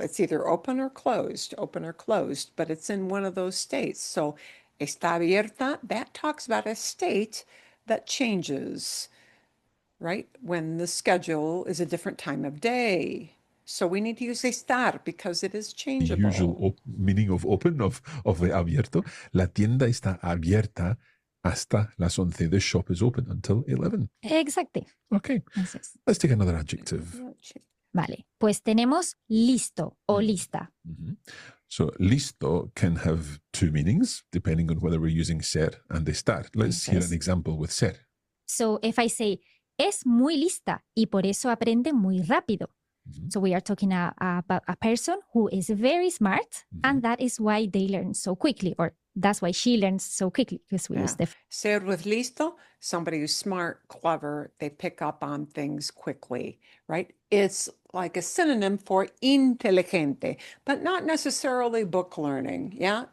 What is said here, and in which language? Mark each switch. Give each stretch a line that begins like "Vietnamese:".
English: It's either open or closed, but it's in one of those states. So
Spanish: está abierta,
English: that talks about a state that changes, right? When the schedule is a different time of day. So we need to use estar because it is the changeable. usual meaning of open, of the abierto.
Spanish: La tienda está abierta hasta las 11.
English: The shop is open until 11.
Spanish: Exacto.
English: Okay,
Spanish: Eso es.
English: let's take another adjective.
Spanish: Vale, pues tenemos listo o lista.
English: So listo can have two meanings depending on whether we're using ser and estar. Let's hear an example with ser. So if I say,
Spanish: es muy lista y por eso aprende muy rápido.
English: So we are talking about a person who is very smart and that is why they learn so quickly, or that's why she learns so quickly because we use the Ser with listo, somebody who's smart, clever, they pick up on things quickly, right? It's like a synonym for inteligente, but not necessarily book learning, yeah?